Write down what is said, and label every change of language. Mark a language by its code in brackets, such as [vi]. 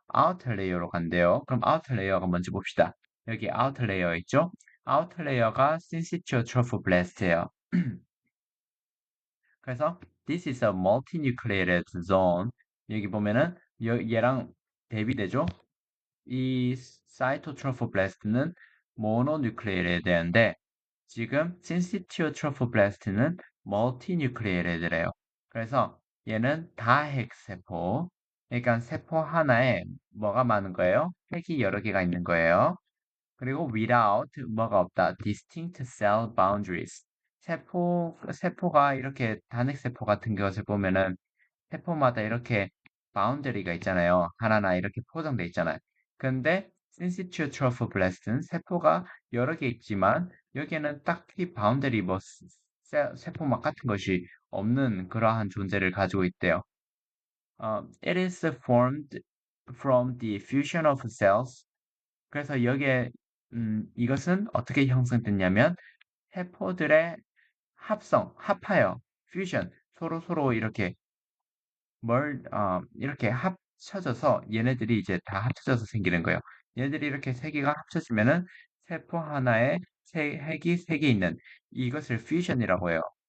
[ko] 아우터 레이어로 간대요. 그럼 아우터 레이어가 뭔지 봅시다. 여기 아우터 레이어 있죠? 아우터 레이어가 신시티오 트로포블라스트예요. [en] 그래서 this is a multinucleated zone. [ko] 여기 보면은 얘랑 대비되죠? 이 사이토트로포블라스트는 모노뉴클레이레드인데 지금 신시티오트로포블라스트는 멀티뉴클레이레드래요. 그래서 얘는 다핵세포. 그러니까 세포 하나에 뭐가 많은 거예요? 핵이 여러 개가 있는 거예요. 그리고 without 뭐가 없다. distinct cell boundaries. 세포가 이렇게 단핵세포 같은 것을 보면은 세포마다 이렇게 바운더리가 있잖아요. 하나하나 이렇게 포장돼 있잖아요. 근데 신시티오 트로포블라스트는 세포가 여러 개 있지만 여기에는 딱히 바운더리 뭐 세포막 같은 것이 없는 그러한 존재를 가지고 있대요. [en] It is formed from the fusion of cells. [ko] 그래서 여기에 이것은 어떻게 형성됐냐면 세포들의 합하여, fusion, 서로 이렇게 이렇게 합쳐져서 얘네들이 이제 다 합쳐져서 생기는 거예요. 얘네들이 이렇게 세 개가 합쳐지면은 세포 하나에 핵이 세 개 있는 이것을 fusion이라고 해요.